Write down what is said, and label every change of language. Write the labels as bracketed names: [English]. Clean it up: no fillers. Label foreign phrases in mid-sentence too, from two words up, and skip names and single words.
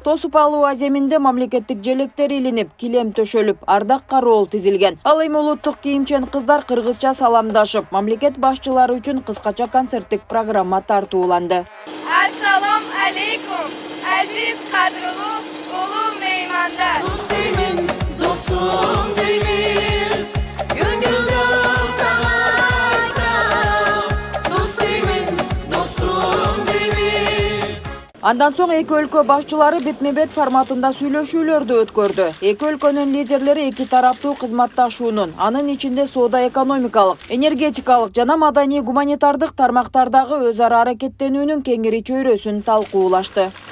[Kyrgyz] Тосуп алуу аземинде мамлекеттик желектер илинип, килем төшөлүп, ардак кароол тизилген. Ал эми улуттук кийимчен кыздар кыргызча саламдашып, мамлекет башчылары үчүн кыскача концерттик программа тартууланды. Ассалам алейкум, азиз кадырлуу улуу меймандар. [Turkish] Dostum demir, gönülde sana dostum demir. [Kyrgyz] Андан соң эки өлкө башчылары бетме-бет форматында сүйлөшүүлөрдү өткөрдү. Эки өлкөнүн лидерлери эки тараптуу кызматташуунун, анын ичинде соода-экономикалык, энергетикалык жана маданий-гуманитардык тармактардагы өз ара аракеттенүүнүн кеңири чөйрөсүн талкуулашты.